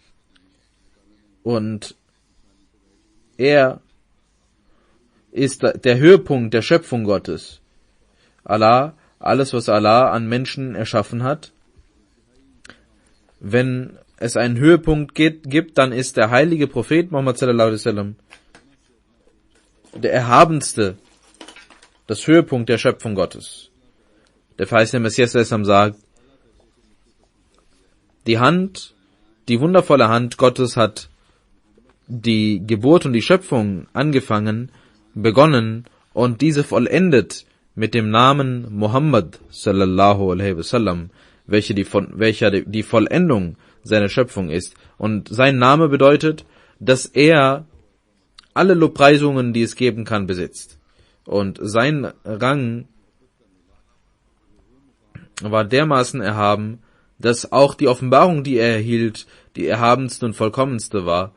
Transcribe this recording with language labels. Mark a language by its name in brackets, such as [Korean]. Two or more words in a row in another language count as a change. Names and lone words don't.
[German] Und er ist der Höhepunkt der Schöpfung Gottes. Allah, alles was Allah an Menschen erschaffen hat, wenn es einen Höhepunkt gibt, dann ist der heilige Prophet Muhammad [Arabic] صلى الله عليه وسلم [German] der erhabenste, das Höhepunkt der Schöpfung Gottes. Der verheißene Messias sagt, die wundervolle Hand Gottes hat die Geburt und die Schöpfung begonnen und diese vollendet mit dem Namen Muhammad [Arabic] صلى الله عليه وسلم, [German] welcher die Vollendung seiner Schöpfung ist. Und sein Name bedeutet, dass er alle Lobpreisungen, die es geben kann, besitzt. Und sein Rang war dermaßen erhaben, dass auch die Offenbarung, die er erhielt, die erhabenste und vollkommenste war.